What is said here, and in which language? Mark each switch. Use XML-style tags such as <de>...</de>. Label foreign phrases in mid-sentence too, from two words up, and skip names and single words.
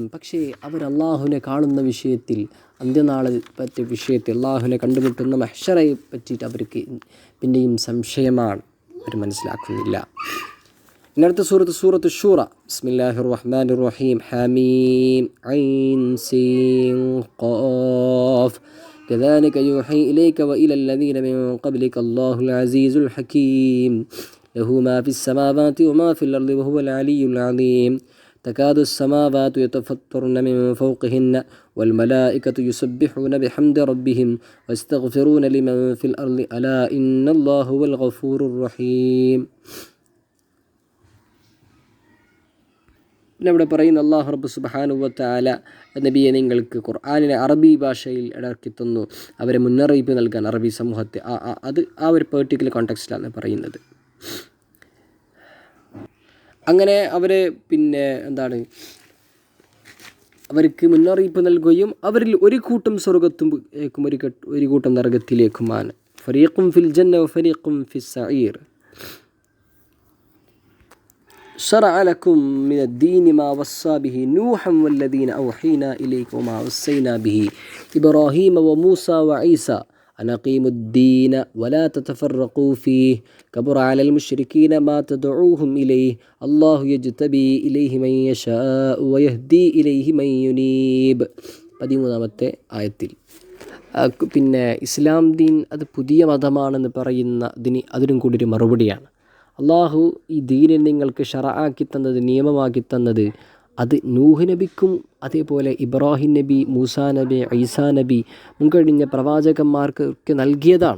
<ml>പക്ഷേ അവർ അള്ളാഹുവിനെ കാണുന്ന വിഷയത്തിൽ, അന്ത്യനാളെ പറ്റിയ വിഷയത്തിൽ, അള്ളാഹുവിനെ കണ്ടുമുട്ടുന്ന മഹ്ശറയെ പറ്റിയിട്ട് അവർക്ക് പിന്നെയും സംശയമാണ്, അവർ മനസ്സിലാക്കുന്നില്ല. ഇന്നത്തെ സൂറത്ത് ഷൂറ.</ml> <ar>بسم الله الرحمن الرحيم. حاميم عين سين قاف كذلك يوحي إليك وإلى الذين من قبلك الله العزيز الحكيم له ما في السماوات وما في الأرض وهو العلي العظيم تكاد السماوات يتفطرن من فوقهن والملائكة يسبحون بحمد ربهم ويستغفرون لمن في الأرض ألا إن الله هو الغفور الرحيم.</ar> <ml>പിന്നെ ഇവിടെ പറയുന്ന അല്ലാഹു റബ്ബ്</ml> <ar>سبحانه وتعالى</ar> <ml>നബിയെ നിങ്ങൾക്ക് ഖുർആനിനെ അറബി ഭാഷയിൽ ഇറക്കി തന്നു, അവരെ മുന്നറിയിപ്പ് നൽകാൻ അറബി സമൂഹത്തെ. അത് ഒരു</ml> <en>particular context</en> <ml>പറയുന്നത്. അങ്ങനെ അവരെ അവർക്ക് മുന്നറിയിപ്പ് നൽകുകയും അവരിൽ ഒരു കൂട്ടം സ്വർഗത്തിലേക്കും ഒരു കൂട്ടം നരകത്തിലേക്കുമാണ്.</ml> <ar>فريق في الجنة وفريق في السعير. شرع لكم من الدين ما وصى به نوحا والذين أوحينا إليك وما وصينا به إبراهيم وموسى وعيسى أن أقيموا الدين ولا تتفرقوا فيه كبر على المشركين ما تدعوهم إليه الله يجتبي إليه من يشاء ويهدي إليه من ينيب.</ar> <ml>13-ാമത്തെ ആയത്തിൽ ഇസ്ലാം ദീൻ അത് പുതിയ മതമാണെന്ന് പറയുന്നതിന് അതിനും കൂടി ഒരു മറുപടിയാണ്. അള്ളാഹു ഈ ദീനിനെ നിങ്ങൾക്ക് ശറആക്കി തന്നത്, നിയമമാക്കി തന്നത്, അത് നൂഹ് നബിക്കും അതേപോലെ ഇബ്രാഹിം നബി, മൂസാ നബി, ഈസാ നബി, മുൻകഴിഞ്ഞ പ്രവാചകന്മാർക്ക് നൽകിയതാണ്.</ml>